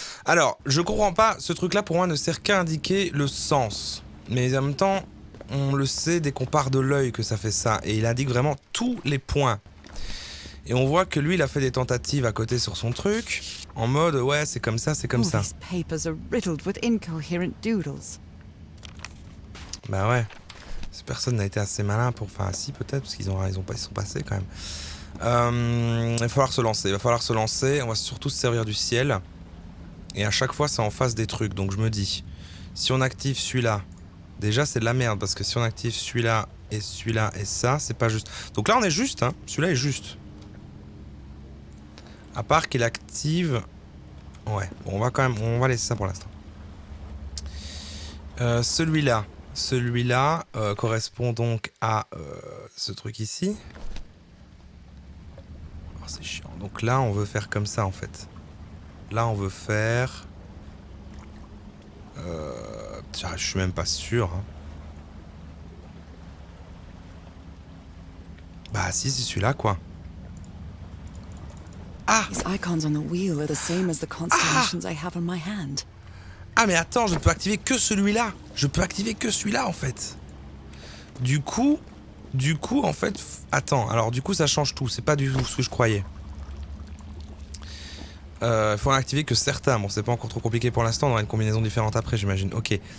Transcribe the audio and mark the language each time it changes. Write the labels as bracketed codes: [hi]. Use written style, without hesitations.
[fr] Alors, je comprends pas, ce truc là pour moi ne sert qu'à indiquer le sens, mais en même temps on le sait dès qu'on part de l'œil que ça fait ça, et il indique vraiment tous les points. Et on voit que lui il a fait des tentatives à côté sur son truc, en mode ouais c'est comme ça, c'est comme ça. [en] These papers are riddled with incoherent doodles. [fr] Bah ouais. Personne n'a été assez malin pour... Enfin, si, peut-être, parce qu'ils sont passés quand même. Il va falloir se lancer. On va surtout se servir du ciel. Et à chaque fois, c'est en face des trucs. Donc, je me dis, si on active celui-là... Déjà, c'est de la merde, parce que si on active celui-là et ça, c'est pas juste. Donc là, on est juste, hein. Celui-là est juste. À part qu'il active... Ouais, bon, on va laisser ça pour l'instant. Celui-là correspond donc à ce truc ici. Oh, c'est chiant. Donc là, on veut faire comme ça en fait. Là, on veut faire... je suis même pas sûr. Hein. Bah si, c'est celui-là quoi. Ah! [en] These icons on the wheel are the same as the constellations I have on my hand. [fr] Ah mais attends, je peux activer que celui-là. Je peux activer que celui-là en fait. Du coup en fait... Attends, alors du coup ça change tout. C'est pas du tout ce que je croyais. Faut en activer que certains. Bon, c'est pas encore trop compliqué pour l'instant. On aura une combinaison différente après, j'imagine. Ok.